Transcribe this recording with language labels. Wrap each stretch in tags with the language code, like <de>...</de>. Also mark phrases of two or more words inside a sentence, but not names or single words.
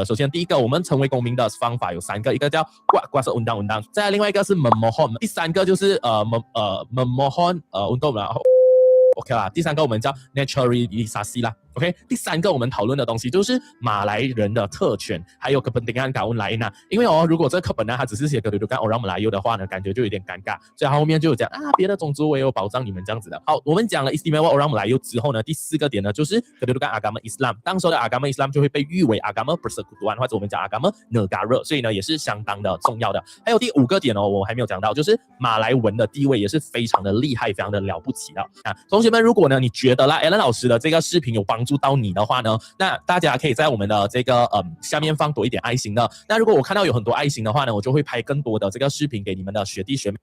<zh>首先，第一个，我们成为公民的方法有3个，一个叫挂是 undang-undang，再来另外一个是 memohon， 第3个就是memohon运动啦。OK 啦，第3个我们叫 naturalisasi 啦。OK， 第3个我们讨论的东西就是马来人的特权，还有</zh> <ms>kepentingan kaum lain</ms> <zh>啊。因为如果这个课本呢，它只是写</zh> <ms>kedudukan orang Melayu</ms> <zh>的话呢，感觉就有点尴尬，所以它后面就有讲别的种族我也有保障你们这样子的。好，我们讲了</zh> <ms>istimewa orang Melayu</ms> <zh>之后呢，第4个点呢就是</zh> <ms>kedudukan agama Islam。</ms> <zh>当时的</zh> <ms>agama Islam</ms> <zh>就会被誉为</zh> <ms>agama persekutuan，</ms> <zh>或者我们讲</zh> <ms>agama negara，</ms> <zh>所以呢也是相当的重要的。还有第5个点我还没有讲到，就是马来文的地位也是非常的厉害，非常的了不起的啊。同学们，如果呢你觉得啦 Alan 老师的这个视频有帮助到你的话呢，那大家可以在我们的这个下面放多一点爱心的。那如果我看到有很多爱心的话呢，我就会拍更多的这个视频给你们的学弟学妹。</zh>